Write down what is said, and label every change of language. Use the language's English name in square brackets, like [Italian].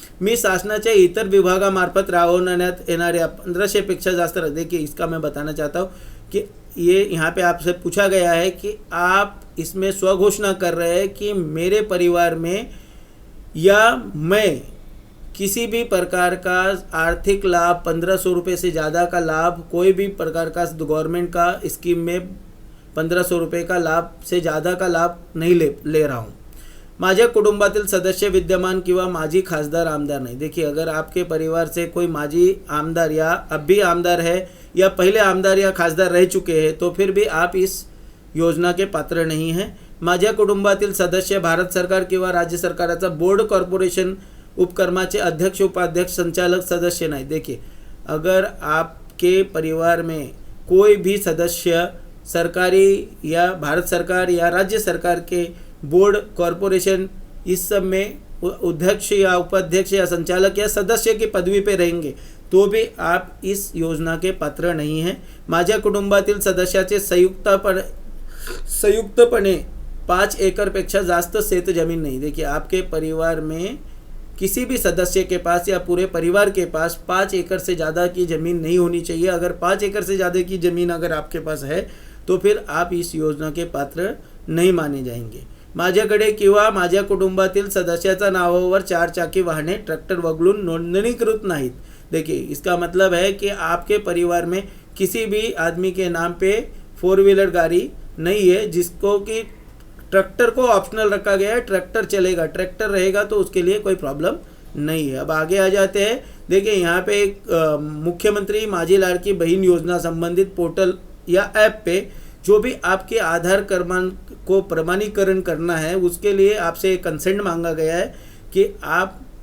[Marathi] मी शासनाच्या इतर विभागामार्फत राबवण्यात येणाऱ्या 1500 पेक्षा जास्त, [Hindi] देखिए इसका मैं बताना चाहता हूँ कि ये यहाँ पे आपसे पूछा गया है कि आप इसमें स्वघोषणा कर रहे हैं कि मेरे परिवार में या मैं किसी भी प्रकार का आर्थिक लाभ 1500 रुपये से ज़्यादा का लाभ, कोई भी प्रकार का गवर्नमेंट का स्कीम में 1500 रुपये का लाभ से ज़्यादा का लाभ नहीं ले रहा हूँ। [Marathi] माझ्या कुटुंबातील सदस्य विद्यमान किंवा माजी खासदार आमदार [Hindi] नहीं, देखिए अगर आपके परिवार से कोई माजी आमदार या अब भी आमदार है या पहले आमदार या खासदार रह चुके हैं तो फिर भी आप इस योजना के पात्र नहीं हैं। [Marathi] माझ्या कुटुंबातील सदस्य भारत सरकार किंवा राज्य सरकाराचा बोर्ड कॉर्पोरेशन उपक्रमाचे अध्यक्ष, उपाध्यक्ष, संचालक सदस्य नहीं। [Hindi] देखिए अगर आपके परिवार में कोई भी सदस्य सरकारी या भारत सरकार या राज्य सरकार के बोर्ड, कॉरपोरेशन इस सब में अध्यक्ष या उपाध्यक्ष या संचालक या सदस्य की पदवी पे रहेंगे तो भी आप इस योजना के पात्र नहीं हैं। [Marathi] माझ्या कुटुंबातील सदस्याचे संयुक्तपणे 5 एकरपेक्षा जास्त शेत जमीन नहीं। [Hindi] देखिए आपके परिवार में किसी भी सदस्य के पास या पूरे परिवार के पास 5 एकड़ से ज़्यादा की ज़मीन नहीं होनी चाहिए। अगर 5 एकड़ से ज़्यादा की ज़मीन अगर आपके पास है तो फिर आप इस योजना के पात्र नहीं माने जाएंगे। [Marathi] माझ्याकडे किंवा माझ्या कुटुंबातील सदस्याच्या नावावर 4 चाकी वाहने, ट्रॅक्टर वगळून नोंदणीकृत नाहीत। [Hindi] देखिए इसका मतलब है कि आपके परिवार में किसी भी आदमी के नाम पे 4 व्हीलर गाड़ी नहीं है जिसको कि ट्रैक्टर को ऑप्शनल रखा गया है, ट्रैक्टर चलेगा, ट्रैक्टर रहेगा तो उसके लिए कोई प्रॉब्लम नहीं है। अब आगे आ जाते हैं। देखिए यहाँ पे एक मुख्यमंत्री माझी लाडकी बहन योजना संबंधित पोर्टल या ऐप पे जो भी आपके आधार क्रमांक को प्रमाणीकरण करना है उसके लिए आपसे कंसेंट मांगा गया है कि आप